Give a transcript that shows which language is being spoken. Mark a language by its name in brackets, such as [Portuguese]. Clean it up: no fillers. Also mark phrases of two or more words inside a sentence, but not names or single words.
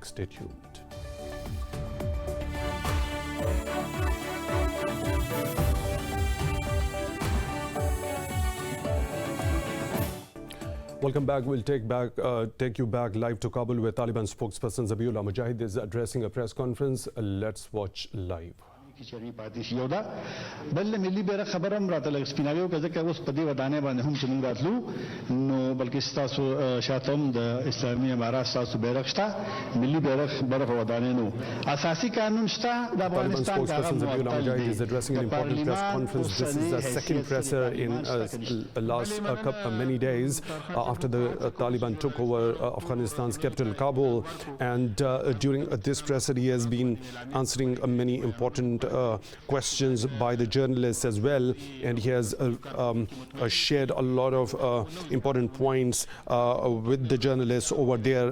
[English] Stay tuned. Welcome back. We'll take you back live to Kabul, where Taliban spokesperson Zabiullah Mujahid is addressing a press conference. Let's watch live. [Pashto] چرنی پاتې شي دا بل ملي بیره خبرم راته لږ سپیناوي که ځکه اوس په دې ودانې باندې هم چې موږ راتلو نو بلکې ستاسو شاته هم د اسلامي امارات ستاسو بیرغ شته ملي بیرغ بره په ودانې نو اساسي قانون شته د افغانستان د [English] Zabiullah Mujahid is addressing an important press conference. This is the second presser in last many days after the Taliban took over Afghanistan's capital Kabul, and during this presser he has been answering many important questions by the journalists as well, and he has shared a lot of important points with the journalists over there.